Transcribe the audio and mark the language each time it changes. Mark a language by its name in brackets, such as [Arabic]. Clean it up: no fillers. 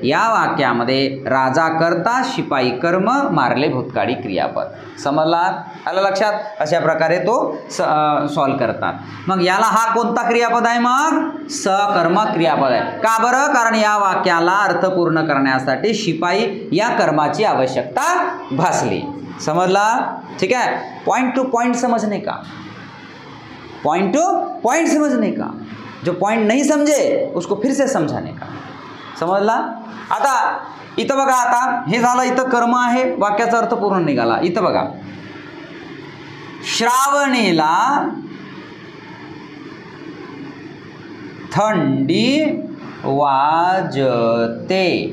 [Marathi] या वाक्यामध्ये राजा कर्ता, शिपाई कर्म, मारले भूतकाळी क्रियापद. समजला? आलं लक्षात? अशा प्रकारे तो सॉल्व करतात. मग याला हा कोणता क्रियापद आहे? मग सकर्मक क्रियापद आहे. का बरं? कारण या वाक्याला अर्थ पूर्ण करण्यासाठी शिपाई या कर्माची आवश्यकता भासली. समजला? [Hindi] ठीक है. पॉइंट टू पॉइंट समझने का, पॉइंट टू पॉइंट समझने का, जो पॉइंट नहीं समझे उसको फिर से समझाने का. [Marathi] समजला? आता इथं बघा, आता हे झालं, इथं कर्म आहे, वाक्याचा अर्थ पूर्ण निघाला. इथं बघा, श्रावणीला थंडी वाजते.